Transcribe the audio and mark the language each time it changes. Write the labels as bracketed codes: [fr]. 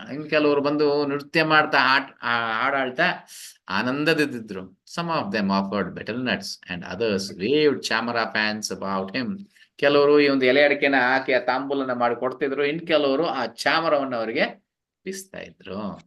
[kn] ಇನ್ನು ಕೆಲವರು ಬಂದು ನೃತ್ಯ ಮಾಡ್ತಾ ಹಾಡಾಡ್ತಾ ಆನಂದದಿದ್ರು. [en] Some of them offered betel nuts and others waved chamara fans about him. [kn] ಕೆಲವರು ಈ ಒಂದು ಎಲೆ ಅಡಿಕೆನ ಹಾಕಿ ಆ ತಾಂಬೂಲನ ಮಾಡಿ ಕೊಡ್ತಿದ್ರು, ಇನ್ ಕೆಲವರು ಆ ಚಾಮರವನ್ನು ಅವರಿಗೆ ಬಿಸ್ತಾ ಇದ್ರು.